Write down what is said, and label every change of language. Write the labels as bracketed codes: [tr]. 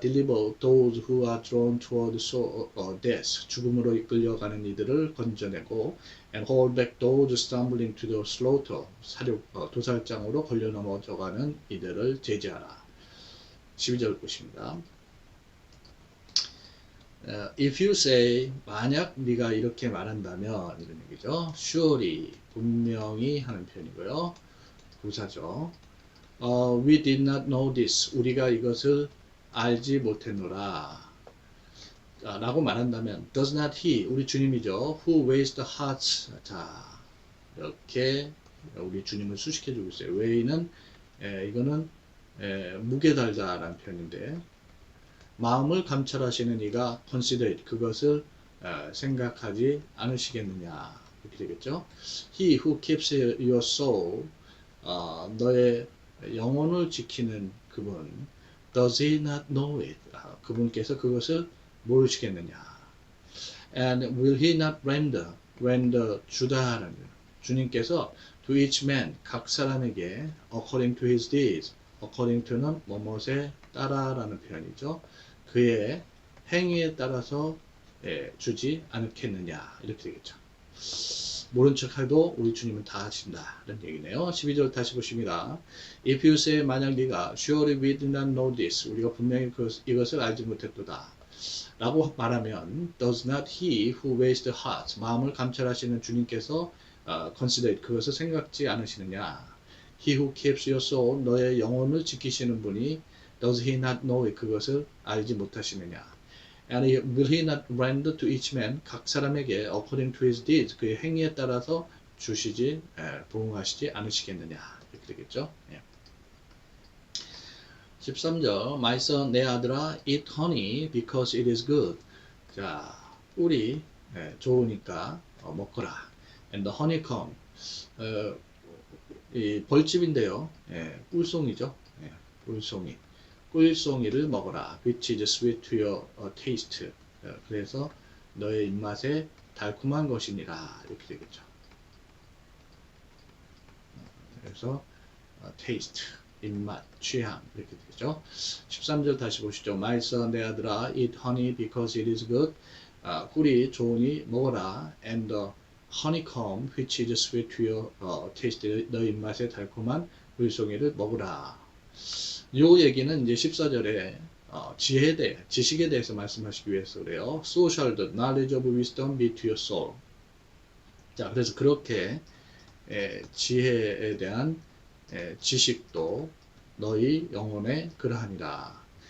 [en] deliver those who are drawn toward death. [ko] 죽음으로 이끌려가는 이들을 건져내고 [en] and hold back those stumbling to the slaughter. [ko] 사륙, 도살장으로 걸려 넘어져가는 이들을 제지하라. 12절 보십니다. [en] If you say, [ko] 만약 네가 이렇게 말한다면 이런 얘기죠. surely, 분명히 하는 표현이고요. 부사죠. [en] We did not know this. [ko] 우리가 이것을 알지 못했노라. 라고 말한다면 [en] does not he, [ko] 우리 주님이죠. [en] who weighs the hearts. [ko] 자, 이렇게 우리 주님을 수식해주고 있어요. weigh는 이거는 무게 달다라는 표현인데 마음을 감찰하시는 이가 [en] consider it, [ko] 그것을 생각하지 않으시겠느냐 이렇게 되겠죠. [en] He who keeps your soul, [ko] 너의 영혼을 지키는 그분, [en] does he not know it? [ko] 그분께서 그것을 모르시겠느냐. [en] And will he not render 주다라는 주님께서 to each man, [ko] 각 사람에게 [en] according to his deeds, according to는 뭐뭇에 따라라는 표현이죠. [ko] 그의 행위에 따라서 주지 않겠느냐 이렇게 되겠죠. 모른 척해도 우리 주님은 다 하신다 이런 얘기네요. 12절 다시 보십니다. [en] If you say, [ko] 만약 네가 [en] surely we did not know this, [ko] 우리가 분명히 이것을 알지 못했도다 [en] 라고 말하면 does not he who weighs the heart, [ko] 마음을 감찰하시는 주님께서 [en] consider it, [ko] 그것을 생각지 않으시느냐. [en] He who keeps your soul, [ko] 너의 영혼을 지키시는 분이 [en] does he not know it, [ko] 그것을 알지 못하시느냐. [en] And will he not render to each man, [ko] 각 사람에게 [en] according to his deeds, [ko] 그의 행위에 따라서 주시지 부응하시지 않으시겠느냐 이렇게 되겠죠. [en] 13절 My son, [ko] 내 아들아, [en] eat honey because it is good. [ko] 자, 꿀이 좋으니까 먹거라. And the honeycomb, 이 벌집인데요. 꿀송이죠. 꿀송이를 먹어라. [en] Which is sweet to your taste. [ko] 그래서 너의 입맛에 달콤한 것이니라. 이렇게 되겠죠. 그래서 taste, 입맛, 취향 이렇게 되겠죠. 13절 다시 보시죠. [en] My son, [ko] 내 아들아, [en] eat honey because it is good. [ko] 꿀이 좋으니 먹어라. [en] And the honeycomb, which is sweet to your taste. [ko] 너의 입맛에 달콤한 꿀송이를 먹으라. 이 얘기는 이제 14절에 지식에 대해서 말씀하시기 위해서 그래요. [en] So shall the knowledge of wisdom be to your soul. [ko] 자, 그래서 그렇게 지혜에 대한 지식도 너희 영혼에 그러하니라.